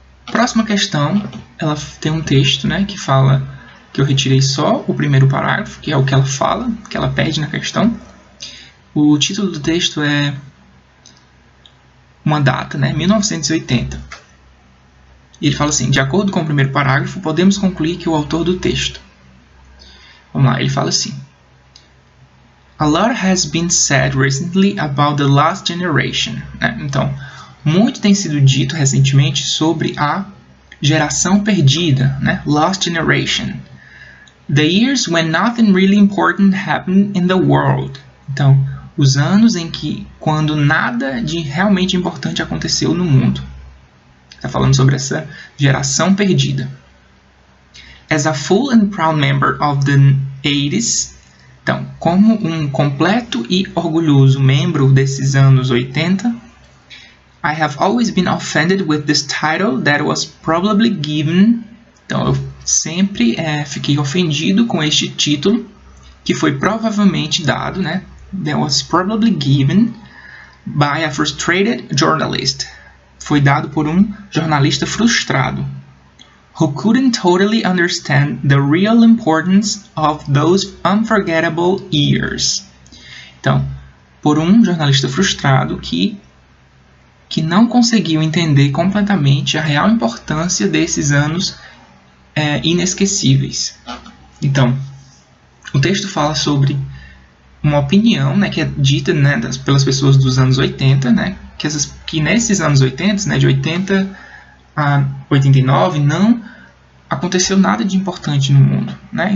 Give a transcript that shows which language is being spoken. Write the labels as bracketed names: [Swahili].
[Portuguese] Próxima questão, ela tem um texto, né, que fala, que eu retirei só o primeiro parágrafo, que é o que ela fala, que ela pede na questão. O título do texto é uma data, né, 1980. E ele fala assim, de acordo com o primeiro parágrafo, podemos concluir que o autor do texto. Vamos lá, ele fala assim. [English] A lot has been said recently about the lost generation. [Portuguese] Né? Então, muito tem sido dito recentemente sobre a geração perdida, né? [English] Lost generation. The years when nothing really important happened in the world. [Portuguese] Então, os anos em que, quando nada de realmente importante aconteceu no mundo. Está falando sobre essa geração perdida. [English] As a full and proud member of the 80s, [Portuguese] então, como um completo e orgulhoso membro desses anos 80, [English] I have always been offended with this title that was probably given. [Portuguese] Então, eu sempre fiquei ofendido com este título, que foi provavelmente dado, né? [English] That was probably given by a frustrated journalist. [Portuguese] Foi dado por um jornalista frustrado. [English] Who couldn't totally understand the real importance of those unforgettable years. [Portuguese] Então, por um jornalista frustrado que não conseguiu entender completamente a real importância desses anos inesquecíveis. Então, o texto fala sobre uma opinião, né, que é dita, né, pelas pessoas dos anos 80, né, que nesses anos 80, né, de 80 a 89, não aconteceu nada de importante no mundo, né?